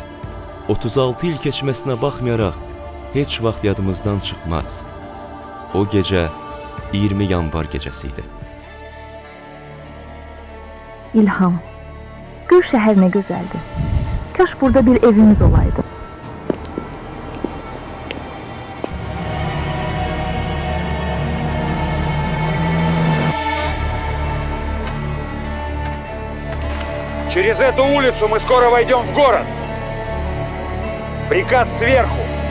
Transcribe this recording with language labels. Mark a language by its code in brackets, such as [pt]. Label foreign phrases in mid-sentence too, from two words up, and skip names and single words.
[az] 36 il keçməsinə baxmayaraq heç vaxt yadımızdan çıxmaz. O gecə 20 yanvar gecəsi idi. İlham, gör şəhər nə gözəldir. Kaş burada bir evimiz olaydı. [ru] Через эту улицу мы скоро войдем в город. Приказ сверху.